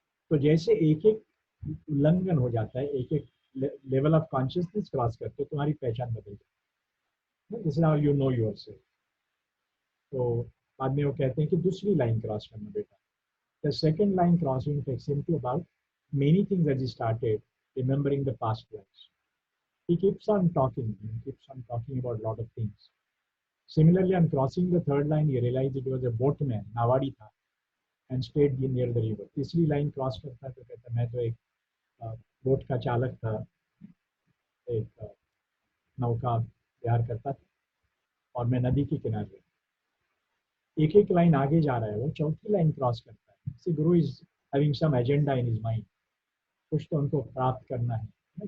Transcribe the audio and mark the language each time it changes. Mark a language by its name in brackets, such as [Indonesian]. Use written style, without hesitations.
[Hindi] तो जैसे एक एक उल्लंघन हो जाता है, एक एक लेवल ऑफ कॉन्शियसनेस क्रॉस करते, तो तुम्हारी पहचान बदल जाती है। [English] This is how you know yourself. [Hindi] तो बाद में वो कहते हैं कि दूसरी लाइन क्रॉस करना बेटा। [English] The second line crossing takes him to about many things that he started remembering the past lives. He keeps on talking, he keeps on talking about a lot of things. Similarly, on crossing the third line, he realized it was a boatman, [Hindi] नावाड़ी था, [English] and stayed near the river. [Hindi] तीसरी line cross करता है तो कहता मैं तो एक boat का चालक था, एक नौका विहार करता था और मैं नदी के किनारे। एक एक लाइन आगे जा रहा है, वो चौथी लाइन क्रॉस करता है। [English] see guru is having some agenda in his mind, [Hindi] कुछ तो उनको प्राप्त करना है।